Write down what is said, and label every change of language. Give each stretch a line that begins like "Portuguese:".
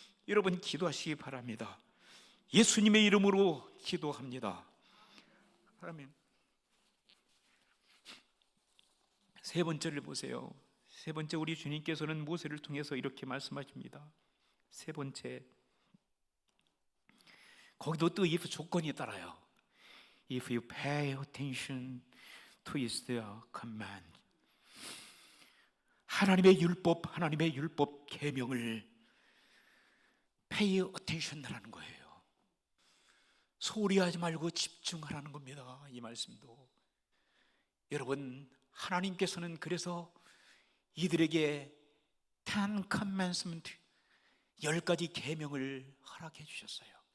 Korean: 여러분 기도하시기 바랍니다. 예수님의 이름으로 기도합니다. 아멘. 세 번째를 보세요. 세 번째, 우리 주님께서는 모세를 통해서 이렇게 말씀하십니다. 세 번째, 거기도 또 if 조건이 따라요.
English: If you pay attention to his command.
Korean: 하나님의 율법 계명을 pay attention 하라는 거예요. 소홀히 하지 말고 집중하라는 겁니다. 이 말씀도. 여러분, 하나님께서는 그래서 이들에게 10 commandment 10가지 계명을 허락해 주셨어요.